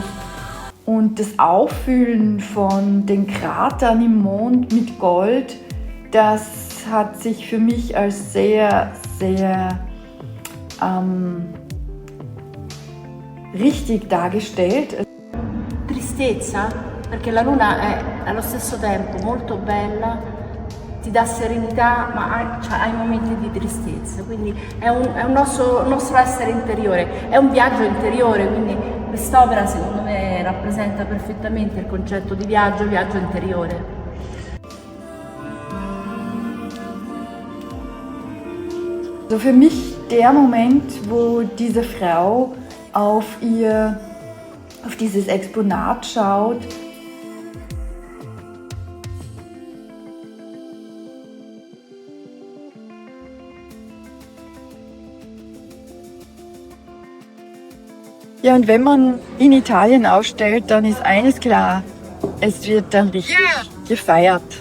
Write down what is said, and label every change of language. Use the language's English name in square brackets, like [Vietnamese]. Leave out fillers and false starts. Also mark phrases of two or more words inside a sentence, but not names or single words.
[German] Und das Auffüllen von den Kratern im Mond mit Gold, das hat sich für mich als sehr, sehr richtig dargestellt. [Italian] Tristezza, perché la luna è allo stesso tempo molto bella, ti dà serenità, ma hai momenti di tristezza, quindi è un nostro essere interiore, è un viaggio interiore, quindi quest'opera secondo me rappresenta perfettamente il concetto di viaggio interiore. [German] Also für mich der Moment, wo diese Frau auf dieses Exponat schaut. Ja, und wenn man in Italien ausstellt, dann ist eines klar, es wird dann richtig gefeiert.